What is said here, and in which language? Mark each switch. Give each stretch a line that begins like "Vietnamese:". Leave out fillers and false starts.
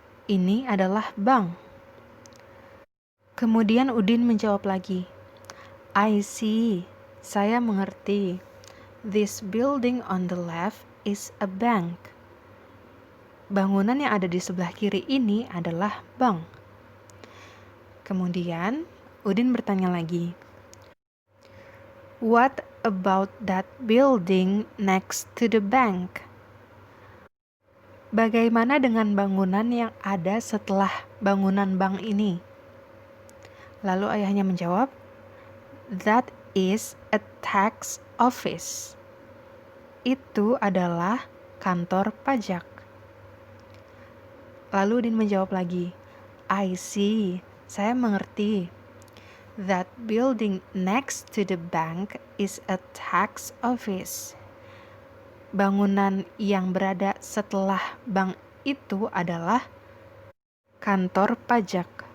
Indonesian: Ini adalah bank. Kemudian Udin menjawab lagi,
English: "I see.
Indonesian: Saya mengerti.
English: This building on the left is a bank."
Indonesian: bangunan yang ada di sebelah kiri ini adalah bank. Kemudian Udin bertanya lagi,
English: what about that building next to the bank?
Indonesian: Bagaimana dengan bangunan yang ada setelah bangunan bank ini? Lalu ayahnya menjawab,
English: that is a tax office.
Indonesian: Itu adalah kantor pajak. Lalu Udin menjawab lagi,
English: I see,
Indonesian: saya mengerti.
English: That building next to the bank is a tax office.
Indonesian: Bangunan yang berada setelah bank itu adalah kantor pajak.